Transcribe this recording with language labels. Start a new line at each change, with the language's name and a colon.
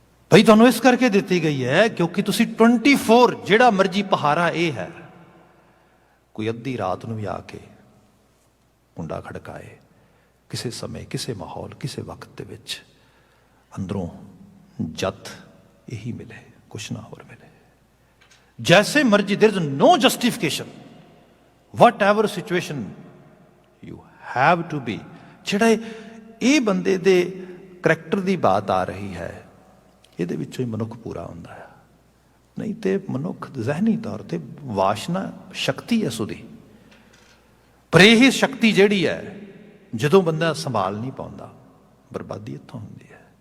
Punjabi: ਭਾਈ ਤੁਹਾਨੂੰ ਇਸ ਕਰਕੇ ਦਿੱਤੀ ਗਈ ਹੈ ਕਿਉਂਕਿ ਤੁਸੀਂ 24 ਜਿਹੜਾ ਮਰਜ਼ੀ ਪਹਾਰਾ ਇਹ ਹੈ, ਕੋਈ ਅੱਧੀ ਰਾਤ ਨੂੰ ਵੀ ਆ ਕੇ ਕੁੰਡਾ ਖੜਕਾਏ, ਕਿਸੇ ਸਮੇਂ, ਕਿਸੇ ਮਾਹੌਲ, ਕਿਸੇ ਵਕਤ ਦੇ ਵਿੱਚ ਅੰਦਰੋਂ ਜਤ ਇਹੀ ਮਿਲੇ, ਕੁਛ ਨਾ ਹੋਰ ਮਿਲੇ। ਜੈਸੇ ਮਰਜ਼ੀ,
English: There is no justification, whatever situation you have to be।
Punjabi: ਜਿਹੜਾ ਇਹ ਬੰਦੇ ਦੇ ਕਰੈਕਟਰ ਦੀ ਬਾਤ ਆ ਰਹੀ ਹੈ, ਇਹਦੇ ਵਿੱਚੋਂ ਹੀ ਮਨੁੱਖ ਪੂਰਾ ਹੁੰਦਾ ਹੈ। ਨਹੀਂ ਤੇ ਮਨੁੱਖ ਜ਼ਹਿਨੀ ਤੌਰ ਤੇ ਵਾਸ਼ਨਾ ਸ਼ਕਤੀ ਹੈ ਸੁਦੀ, ਪਰ ਇਹ ਸ਼ਕਤੀ ਜਿਹੜੀ ਹੈ ਜਦੋਂ ਬੰਦਾ ਸੰਭਾਲ ਨਹੀਂ ਪਾਉਂਦਾ, ਬਰਬਾਦੀ ਇੱਥੋਂ ਹੁੰਦੀ ਹੈ।